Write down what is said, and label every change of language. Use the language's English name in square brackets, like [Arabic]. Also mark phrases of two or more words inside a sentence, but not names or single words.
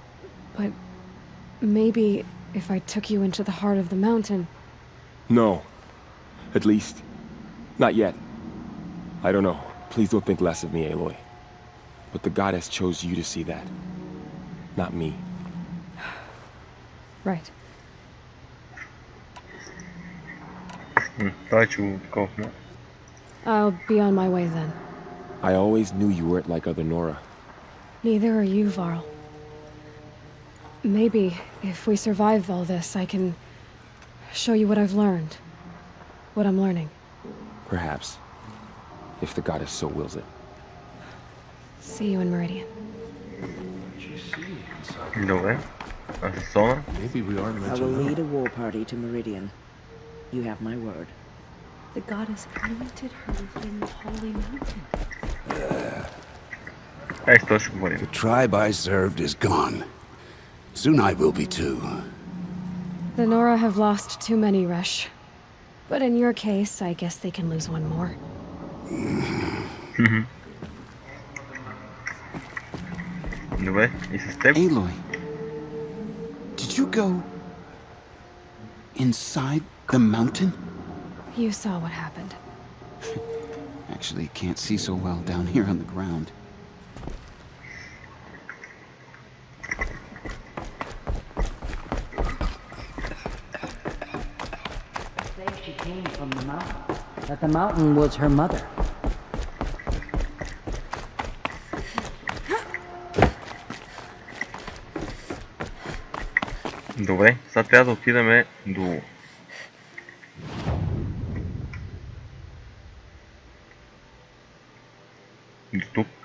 [English] But maybe if I took you into the heart of the mountain... No. At least, not yet. I don't know. Please don't think less of me, Aloy. But the goddess chose you to see that. Not me. Right. [Bulgarian] Това е чул такова. [English] I'll be on my way then. I always knew you weren't like other Nora. Neither are you, Varl. Maybe, if we survive all this, I can show you what I've learned. What I'm learning. Perhaps. If the goddess so wills it. See you in Meridian. [Bulgarian] Добре. А за Сона? [English] Maybe we aren't meant I to will know. lead a war party to Meridian. You have my word. The goddess anointed her within the holy mountain. [Bulgarian] Ай, с това ще говорим. [English] The tribe I served is gone. Soon I will be too. The Nora have lost too many, Resh. But in your case, I guess they can lose one more. [Bulgarian] Добре, и с теб? [English] Aloy, did you go inside the mountain? You saw what happened. Actually, can't see so well down here on the ground. She came from the mountain. That the mountain was her mother. [Bulgarian] Добре, сега трябва да отидем до... до тук.